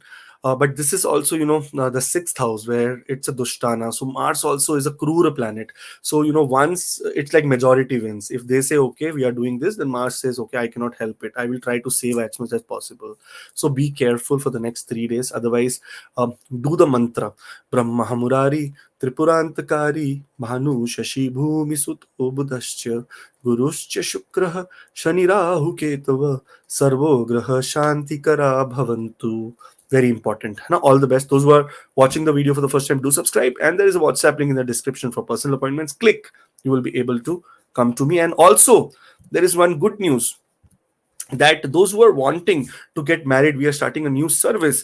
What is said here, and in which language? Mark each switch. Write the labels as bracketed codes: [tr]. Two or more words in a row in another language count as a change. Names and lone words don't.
[en] But this is also, the 6th house, where it's a Dushtana. So Mars also is a Krura planet. So, once it's like majority wins. If they say, okay, we are doing this, then Mars says, okay, I cannot help it. I will try to save as much as possible. So be careful for the next 3 days. Otherwise, do the mantra. [sa] Brahmaa Muraaris-Tripuraantakaarii, Bhaanuh, Shashii, Bhuumisuto, Budhash-Ca, Gurush-Ca, Shukrah, Shani-Raahu-Ketavah, Sarve Shantikara Bhavantu. [en] Very important. Now, all the best. Those who are watching the video for the first time, do subscribe. And there is a WhatsApp link in the description for personal appointments. Click. You will be able to come to me. And also, there is one good news, that those who are wanting to get married, we are starting a new service.